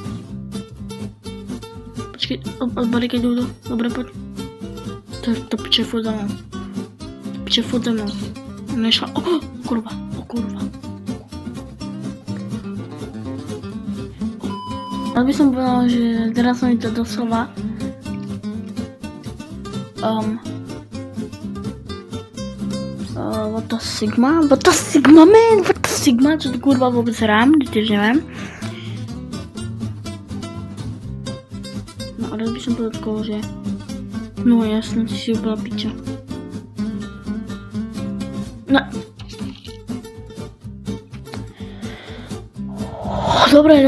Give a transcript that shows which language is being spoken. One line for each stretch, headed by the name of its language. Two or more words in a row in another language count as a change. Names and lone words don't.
Slovak: Počkej, odbarikaduj, dobre, poď. To piče furt za mnou. Furt za mnou. Nešla. Kurva. Ale by som povedala, že teraz som mi to doslova
English: what the Sigma, man, what the Sigma,
Slovak: čo to kurva vôbec hrám, tiež neviem. No ale by som povedal, že no jasne, ty si úplná piča. No. Dobre.